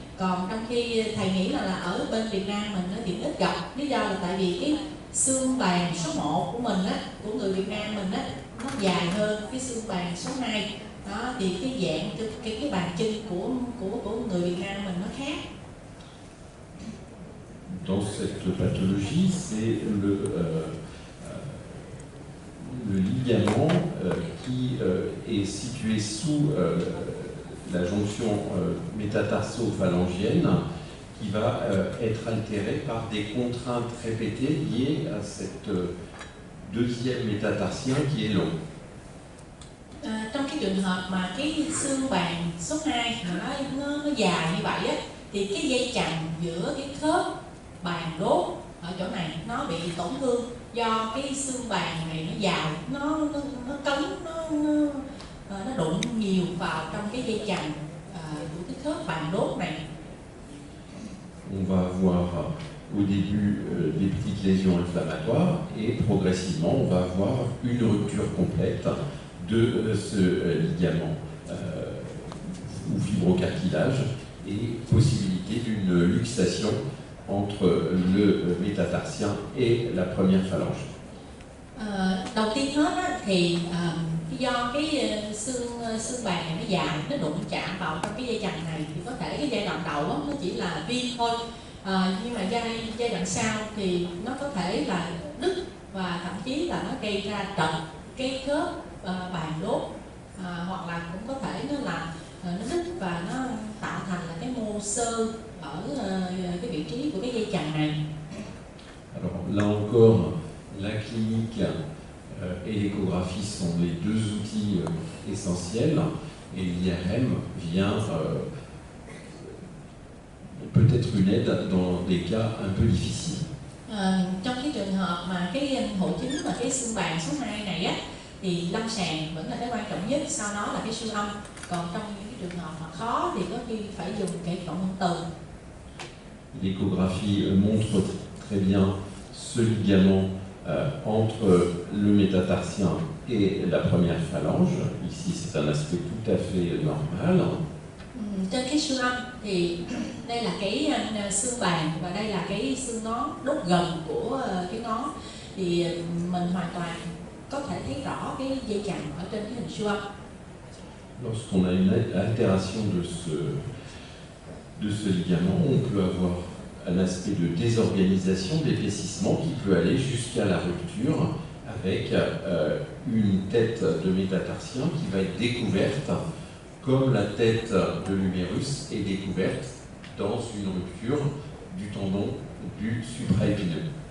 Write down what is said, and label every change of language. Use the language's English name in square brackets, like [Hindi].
[Vietnamese] Còn trong khi thầy nghĩ là ở bên Việt Nam mình nó thì ít gặp, lý do là tại vì cái xương bàn số 1 của mình á, của người Việt Nam mình á, nó dài hơn cái xương bàn số 2. Đó, thì cái dạng cái bàn chân của người Việt Nam mình nó khác. [French] Dans cette pathologie, c'est le ligament qui est situé sous la jonction métatarso-phalangienne, qui va être altéré par des contraintes répétées liées à cette deuxième métatarsien qui est long. [Vietnamese] Trong cái trường hợp mà cái xương bàn số 2 mà nó dài như vậy á, thì cái dây chằng giữa cái khớp bàn đốt ở chỗ này nó bị tổn thương do cái xương bàn này nó dài, nó cấn, nó đụng nhiều vào trong cái dây chằng của cái khớp bàn đốt này. [French] On va avoir au début des petites lésions inflammatoires et progressivement on va avoir une rupture complète de ce ligament ou fibrocartilage et possibilité d'une luxation entre le métatarsien et la première phalange. [Vietnamese] Đầu tiên hết á, thì do cái xương bàn này nó dài, nó đụng chạm vào trong cái dây chằng này, thì có thể cái giai đoạn đầu á, nó chỉ là viêm thôi, nhưng mà giai đoạn sau thì nó có thể là đứt và thậm chí là nó gây ra trật cái khớp bàn đốt, hoặc là cũng có thể nó là nó đứt và nó tạo thành là cái mô xơ ở cái vị trí của cái dây chằng này. [French] Alors là encore, la clinique et l'échographie sont les deux outils essentiels, et l'IRM vient peut-être une aide dans des cas un peu difficiles. [Vietnamese] Trong cái trường hợp mà cái hội chứng và cái xương bàn số 2 này á, thì lâm sàng vẫn là cái quan trọng nhất, sau đó là cái siêu âm. Còn trong những cái trường hợp mà khó thì có khi phải dùng cái cộng hưởng từ. [French] L'échographie montre très bien ce ligament entre le métatarsien et la première phalange. Ici, c'est un aspect tout à fait normal. [Vietnamese] Trên cái siêu âm thì đây là cái xương bàn và đây là cái xương ngón đốt gần của cái ngón, thì mình hoàn toàn có thể thấy rõ cái dây chằng ở trên cái hình siêu âm. [French] Lorsqu'on a une altération de ce ligament, on peut avoir un aspect de désorganisation, d'épaississement qui peut aller jusqu'à la rupture avec une tête de métatarsien qui va être découverte comme la tête de l'humérus est découverte dans une rupture du tendon du supraépineux.